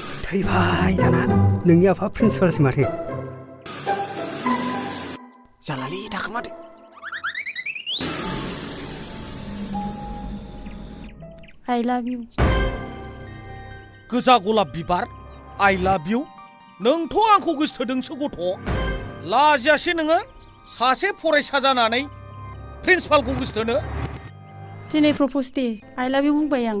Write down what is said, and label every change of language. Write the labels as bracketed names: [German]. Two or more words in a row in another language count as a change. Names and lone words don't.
[Bodo] थैबाय दाना नोंनि आफा प्रिन्सिपालसो माथो जालालै थाखोमादो [English] I love you [Bodo] गोजा गलाब बिबार [English] I love you [Bodo] नोंथ' आंखौ गोसोथोदोंसो गथ' लाजियासै नोङो सासे फरायसा जानानै प्रिन्सिपालखौ गोसोथोनो दिनै [English] propose day I love you [Bodo] बुंबाय आं